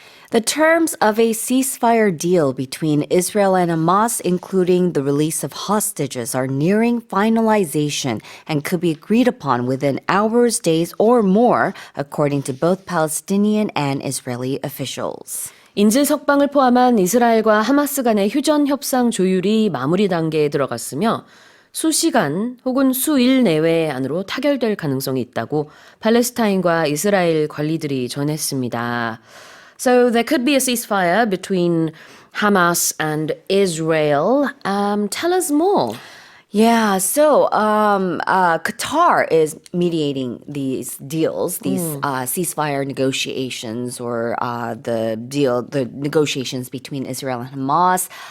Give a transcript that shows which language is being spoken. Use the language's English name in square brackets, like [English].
[English] The terms of a ceasefire deal between Israel and Hamas, including the release of hostages, are nearing finalization and could be agreed upon within hours, days, or more, according to both Palestinian and Israeli officials. [Korean] 인질 석방을 포함한 이스라엘과 하마스 간의 휴전 협상 조율이 마무리 단계에 들어갔으며 수시간 혹은 수일 내외 안으로 타결될 가능성이 있다고 팔레스타인과 이스라엘 관리들이 전했습니다. [English] So there could be a ceasefire between Hamas and Israel. Tell us more. Yeah, so Qatar is mediating these deals, these ceasefire negotiations, or the negotiations between Israel and Hamas.